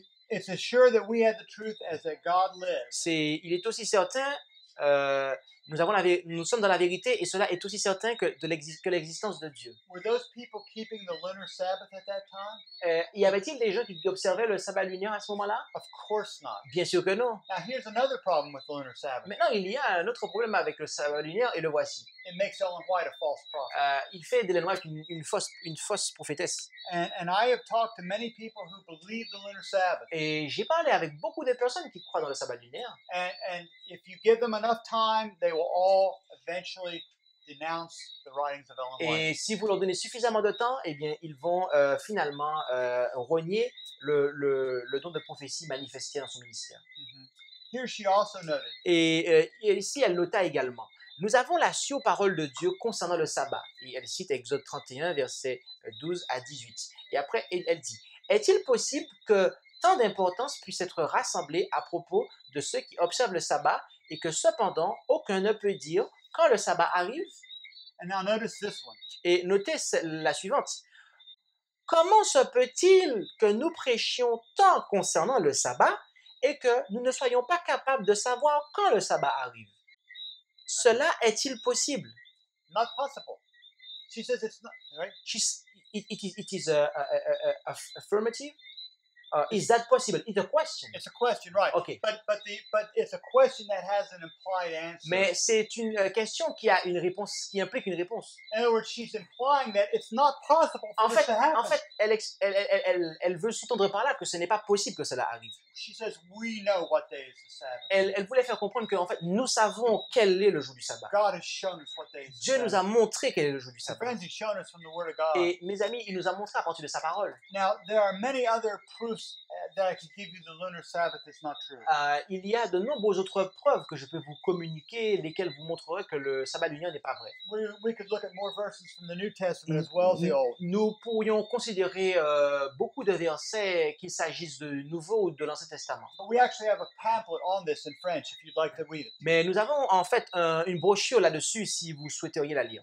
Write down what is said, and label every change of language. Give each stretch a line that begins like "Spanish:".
English: it's as sure that we had the truth as that God lives.
French: il est aussi certain, nous sommes dans la vérité et cela est aussi certain que l'existence de Dieu.
English: Were those people keeping the lunar Sabbath at that time?
French: Y avait-il des gens qui observaient le sabbat lunaire à ce moment-là?
English: Of course not.
French: Bien sûr que non.
English: Now here's another problem with the lunar Sabbath.
French: Maintenant, il y a un autre problème avec le sabbat lunaire et le voici.
English: It makes Ellen White a false prophet.
French: Il fait d'Ellen White une fausse prophétesse.
English: And I have talked to many people who believe the lunar Sabbath.
French: Et j'ai parlé avec beaucoup de personnes qui croient dans le sabbat lunaire.
English: And if you give them enough time, they will all eventually denounce the writings of Ellen White.
French: Et si vous leur donnez suffisamment de temps, eh bien, ils vont finalement renier le don de prophétie manifesté dans son ministère.
English: Here she also noted,
French: Et ici, elle nota également, nous avons la sûre parole de Dieu concernant le sabbat. Et elle cite Exode 31, versets 12 à 18. Et après, elle dit, est-il possible que tant d'importance puisse être rassemblée à propos de ceux qui observent le sabbat et que cependant, aucun ne peut dire quand le sabbat arrive?
English: and now notice this one.
French: Et notez la suivante. Comment se peut-il que nous prêchions tant concernant le sabbat et que nous ne soyons pas capables de savoir quand le sabbat arrive? Cela est-il possible?
English: Not possible. She says it's not, right? It is affirmative. Is that possible? It's a question. It's a question, right? Okay. But it's a question that has an implied answer.
French: Mais c'est une question qui a une réponse, qui implique une réponse.
English: In other words, she's implying that it's not possible for
French: En
English: this to happen.
French: fait, elle veut sous-tendre par là que ce n'est pas possible que cela arrive.
English: She says we know what day is the Sabbath.
French: Elle voulait faire comprendre qu'en fait, nous savons quel est le jour du sabbat.
English: God has shown us what day is the
French: Dieu nous a
English: Sabbath.
French: montré quel est le jour du
English: And
French: sabbat.
English: friends, He's shown us from the Word of God.
French: Et mes amis, il nous a montré à partir de sa parole.
English: Now, there are many other proofs that I could give you the lunar Sabbath is not true.
French: Il y a de nombreuses autres preuves que je peux vous communiquer, lesquelles vous montreraient que le sabbat lunaire n'est pas vrai.
English: We could look at more verses from the New Testament as well as the Old.
French: Nous pourrions considérer beaucoup de versets, qu'il s'agisse de Nouveau ou de l'Ancien Testament.
English: But we actually have a pamphlet on this in French if you'd like to read it.
French: Mais nous avons en fait une brochure là-dessus si vous souhaiteriez la lire,